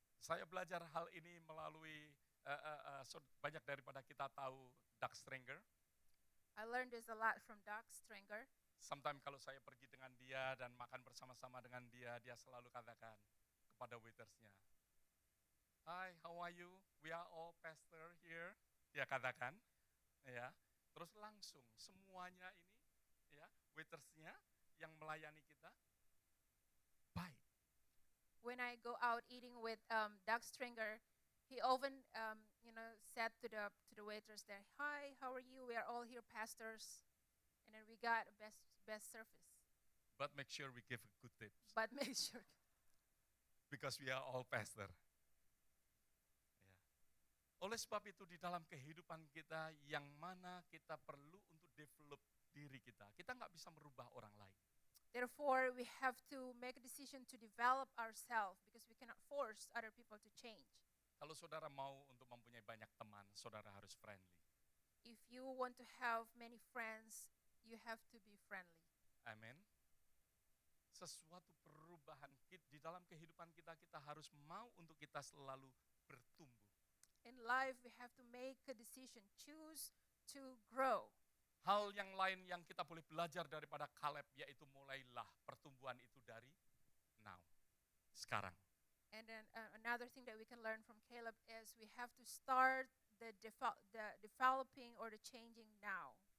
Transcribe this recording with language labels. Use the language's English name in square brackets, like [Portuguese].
[Indonesian] Saya belajar hal ini melalui banyak daripada kita tahu Doug Stringer. [English] I learned this a lot from Doug Stringer. [Indonesian] Sometimes kalau saya pergi dengan dia dan makan bersama-sama dengan dia, dia selalu katakan kepada waitersnya, [English] "Hi, how are you? We are all pastor here." [Indonesian] Dia katakan, ya. Terus langsung semuanya ini, ya, waitersnya yang melayani kita baik. [English] When I go out eating with Doug Stringer, he often said to the waiters there, "Hi, how are you? We are all here pastors," and then we got best service. But make sure we give good tips But make sure. because we are all pastor. [Indonesian] Ya. Oleh sebab itu di dalam kehidupan kita yang mana kita perlu untuk develop diri kita. Kita nggak bisa merubah orang lain. [English] Therefore, we have to make a decision to develop ourselves because we cannot force other people to change. [Indonesian] Kalau saudara mau untuk mempunyai banyak teman, saudara harus friendly. [English] If you want to have many friends, you have to be friendly. [Indonesian] Amin. Sesuatu perubahan di dalam kehidupan kita, kita harus mau untuk kita selalu bertumbuh. [English] In life, we have to make a decision, choose to grow. [Indonesian] Hal yang lain yang kita boleh belajar daripada Caleb, yaitu mulailah pertumbuhan itu dari now, sekarang. [English] And then another thing that we can learn from Caleb is we have to start the developing or the changing now.